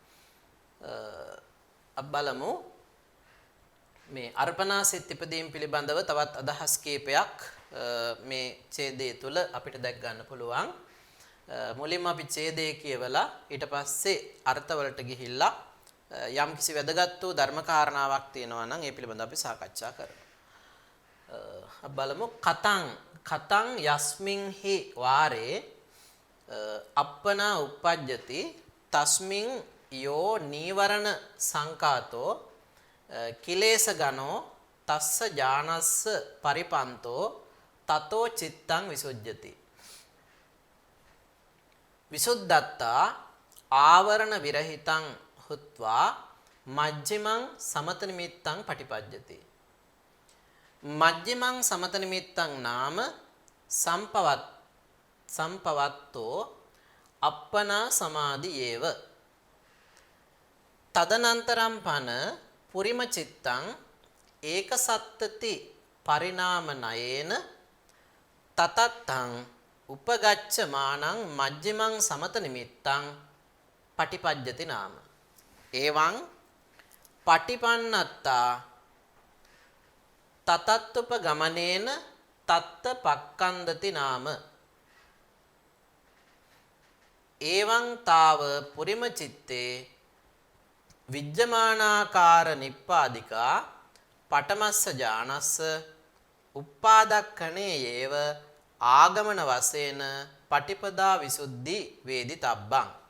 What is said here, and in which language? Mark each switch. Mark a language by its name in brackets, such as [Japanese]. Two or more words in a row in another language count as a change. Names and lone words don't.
[Sinhala] අපි බලමු මේ අර්පණාසිත ඉපදීම පිළිබඳව තවත් අදහස් කීපයක් මේ ඡේදය තුල අපිට දැක් ගන්න පුළුවන්. මුලින්ම අපි ඡේදය කියවලා ඊට පස්සේ අර්ථවලට ගිහිල්ලා යම් කිසි වැදගත් වූ ධර්ම කාරණාවක් තියෙනවා නම් ඒ පිළිබඳව අපි සාකච්ඡා කරමු. අපි බලමු [Pali] කතං යස්මින් හි වාරේ අප්පනා uppajjati තස්මින් යෝ නීවරණ සංකාතෝ කිලේශ ගනෝ තස්ස ඥානස්ස පරිපන්තෝ තතෝ චිත්තං විසුජ්ජති. විසුද්ධත්තා ආවරණ විරහිතං හුත්වා මජ්ජිමං සමත නිමිත්තං පටිපජ්ජති. මජ්ජිමං සමත නිමිත්තං නාම සම්පවත්තෝ අප්පනා සමාධියේව තදනන්තරම් පන පුරිම චිත්තං ඒක සත්තති පරිණාමනයේන තතත්තං උපගච්ඡමානං මජ්ජිමං සමත නිමිත්තං පටිපජ්ජති නාම. එවං පටිපන්නත්තා තතත්තුප ගමනේන තත්ත පක්කන්දති නාම. එවං තාව පුරිම චිත්තේ විජ්ජමානාකාර නිප්පාදිකා පඨමස්ස ඥානස්ස උප්පාදක්ඛනේ යේව ආගමන වශයෙන් පටිපදා විසුද්ධි වේදිතබ්බං.